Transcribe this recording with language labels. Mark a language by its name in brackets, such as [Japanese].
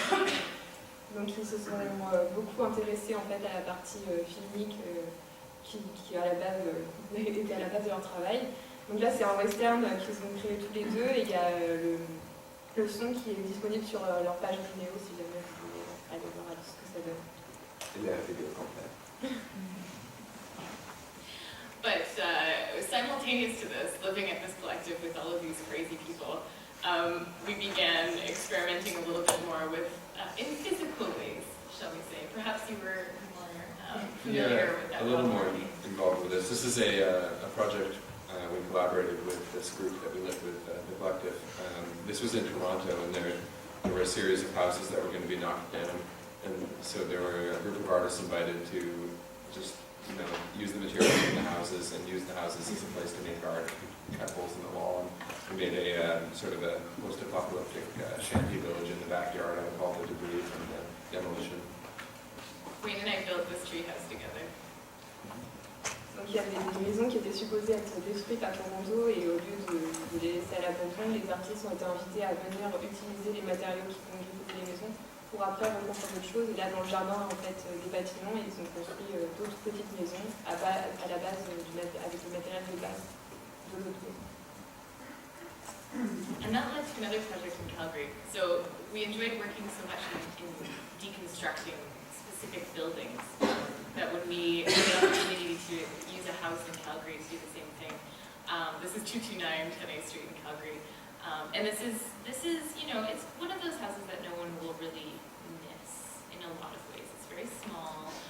[French] Donc ils se sont beaucoup intéressés en fait à la partie filmique qui à la base était à la base de leur travail. Donc là c'est un western qu'ils ont créé tous les deux et il y a le son qui est disponible sur leur page vidéo si jamais vous voulez aller voir ce que ça donne. Et la vidéo complète. [English] But simultaneous to this, living at this collective with all of these crazy people, we began experimenting a little bit more with, in physical ways, shall we say. Perhaps you were more familiar with that. A little more involved with this. This is a project we collaborated with this group that we lived with, the collective. This was in Toronto, and there were a series of houses that were going to be knocked down, and so there were a group of artists invited to just use the materials in the houses and use the houses as a place to make art, cut holes in the wall. And we made a sort of a post-apocalyptic shanty village in the backyard out of all the debris from the demolition. Wayne and I built this tree house together. [French] Donc il y avait des maisons qui étaient supposées être détruites à Toronto et au lieu de les laisser à l'abandon, les artistes ont été invités à venir utiliser les matériaux qui font découvrir les maisons pour après reconstruire d'autres choses. Et là, dans le jardin en fait, des bâtiments, ils ont construit d'autres petites maisons à la base avec le matériel de base de l'autre maison. [English] And that led to another project in Calgary. So we enjoyed working so much in deconstructing specific buildings that when we had the opportunity to use a house in Calgary to do the same thing. This is 229 10A Street in Calgary. And this is it's one of those houses that no one will really miss in a lot of ways. It's very small.